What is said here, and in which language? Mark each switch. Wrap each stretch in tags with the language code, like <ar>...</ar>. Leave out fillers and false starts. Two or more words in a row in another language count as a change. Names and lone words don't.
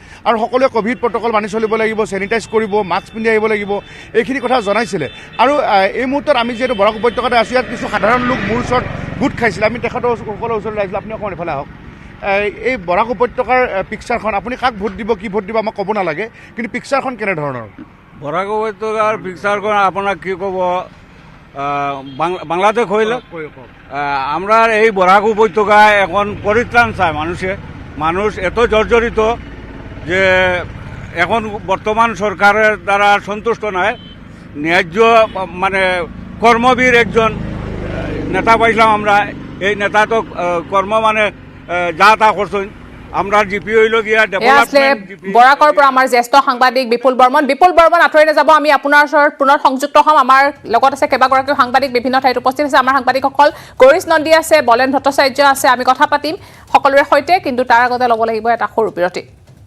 <as>আৰু সকলোৱে ক'ভিড প্ৰট'কল মানি চলিব লাগিব, চেনিটাইজ কৰিব, মাস্ক পিন্ধি আহিব লাগিব, এইখিনি কথা জনাইছিলে। আৰু এই মুহূৰ্তত আমি যিহেতু বৰাক উপত্যকাতে আছোঁ, ইয়াত কিছু সাধাৰণ লোক মোৰ ওচৰত গোট খাইছিলে। আমি তেখেতসকলৰ ওচৰলৈ আহিছিলোঁ। আপুনি অকণমান এইফালে আহক। এই বৰাক উপত্যকাৰ পিকচাৰখন, আপুনি কাক ভোট দিব, কি ভোট দিব আমাক ক'ব নালাগে, কিন্তু পিকচাৰখন কেনেধৰণৰ?</as> <bn>বৰাক উপত্যকাৰ পিকচারখন আপনার কি কব, বাংলাদেশ হইল আমরা এই বরাক উপত্যকায় এখন পরিত্রাণ চায় মানুষ এত জর্জরিত যে এখন বর্তমান সরকারের দ্বারা সন্তুষ্ট নয়। ন্যায্য মানে কর্মবীর একজন নেতা পাইলাম আমরা। এই নেতা তো কর্ম মানে যা তা করছেন। আমরা জিপি হইল গিয়া ডেভেলপমেন্ট</bn> <as>বৰাকৰ পৰা আমাৰ জ্যেষ্ঠ সাংবাদিক বিপুল বৰ্মন আঁতৰি নাযাব। আমি আপোনাৰ ওচৰত পুনৰ সংযুক্ত হ'ম। আমাৰ লগত আছে কেইবাগৰাকীও সাংবাদিক, বিভিন্ন ঠাইত উপস্থিত আছে আমাৰ সাংবাদিকসকল। গৌৰীশ নন্দী আছে, বলেন ভট্টাচাৰ্য আছে। আমি কথা পাতিম সকলোৰে সৈতে, কিন্তু তাৰ আগতে ল'ব লাগিব এটা সৰু বিৰতি।</as>